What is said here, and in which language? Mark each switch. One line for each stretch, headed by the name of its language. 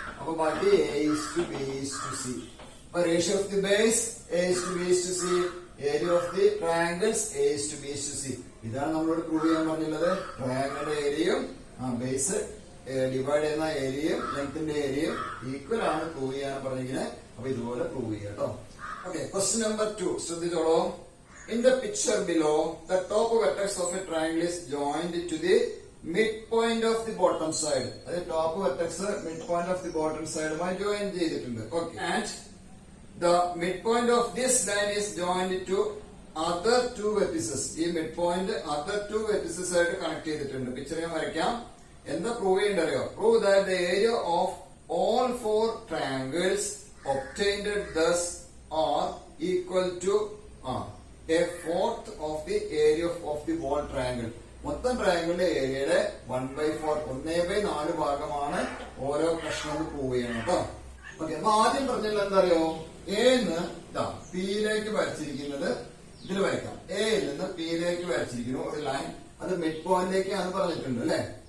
Malayalam: അപ്പൊ ബാക്കി A is to B is to C. അപ്പൊ ratio of the base A is to B is to C. Area of the triangles A is to B is to C. ഇതാണ് നമ്മളോട് prove ചെയ്യാൻ പറഞ്ഞുള്ളത്. ട്രയാങ്കിളിന്റെ ഏരിയയും base divide ചെയ്യുന്ന ഏരിയയും ലെങ്ത്തിന്റെ ഏരിയയും equal ആണ് പ്രൂവ് ചെയ്യാൻ പറഞ്ഞിരിക്കുന്നത്. അപ്പൊ ഇതുപോലെ പ്രൂവ് ചെയ്യാം കേട്ടോ. ഓക്കെ. ക്വസ്റ്റ്യൻ നമ്പർ 2 ശ്രദ്ധിച്ചോളൂ.
English: In the picture below, the top vertex of a triangle is joined to the midpoint of the bottom side. That top vertex midpoint of the bottom side may join
Malayalam: ചെയ്തിട്ടുണ്ട്.
English: Okay. And the midpoint of this line is joined to other 2 vertices.
Malayalam: ഈ midpoint other 2 vertices ആയിട്ട് connect ചെയ്തിട്ടുണ്ട്. Picture ഞാൻ വരയ്ക്കാം. എന്താ prove ചെയ്യേണ്ടറിയോ?
English: Prove that the area of all 4 triangles obtained thus are equal to a fourth of the area of the whole triangle.
Malayalam: മൊത്തം ട്രയാങ്കിളിന്റെ ഏരിയയുടെ 1/4 1/4 ഭാഗമാണ് ഓരോ പ്രശ്നം പ്രൂവ് ചെയ്യണം കേട്ടോ. ഓക്കെ. അപ്പൊ ആദ്യം പറഞ്ഞാൽ എന്താ അറിയോ? എന്ന് പിയിലേക്ക് വരച്ചിരിക്കുന്നത് ഇതിൽ വരയ്ക്കാം. എയിൽ നിന്ന് പിയിലേക്ക് വരച്ചിരിക്കുന്നു ഒരു ലൈൻ. അത് മിഡ് പോയിന്റിലേക്കാണ് പറഞ്ഞിട്ടുണ്ട് അല്ലെ.